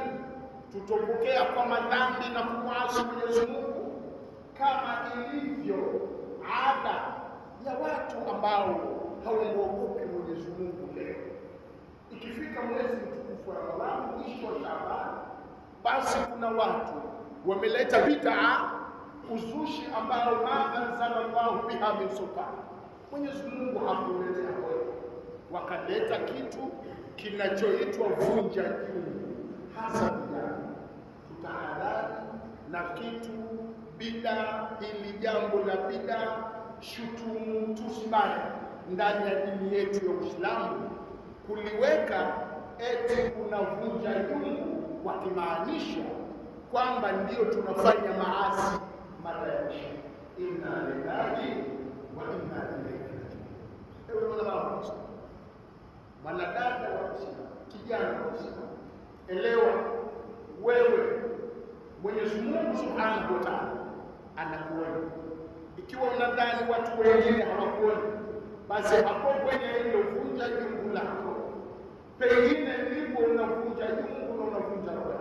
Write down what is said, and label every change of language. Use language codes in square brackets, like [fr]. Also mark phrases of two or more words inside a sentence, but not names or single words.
[sw] Tutaupokea kwa madhambi na kumwasi Mwenyezi Mungu, kama ilivyo ada ya watu ambao hawamwogopi Mwenyezi Mungu leo. Ikifika mwezi mtukufu wa Ramadhani, mwisho wa Shaaban, basi kuna watu wameleta bid'a, uzushi ambao [ar] ما أنزل الله بها من سلطان, [sw] Mwenyezi Mungu hakuletea wewe, wakaleta kitu kinachoitwa vunja jungu. Hasa vijana, tutahadhari na kitu bid'a. Hili jambo la bid'a, shutumu, tusibaya ndani ya dini yetu ya Uislamu, kuliweka eti kunavunja jungu, wakimaanisha kwamba ndio tunafanya maasi mara ya mwisho. [ar] إنا لله وإنا إليه راجعون. [sw] Ewe mwanadada wa Kiislamu, kijana wa Kiislamu, elewa wewe Mwenyezi Mungu [ar] سبحانه وتعالى [sw] anakuona. Ikiwa unadhani watu wengine hawakuoni, basi hapo kwenye hilo vunja jungu lako, pengine ndipo unavunja jungu na unavunja roho.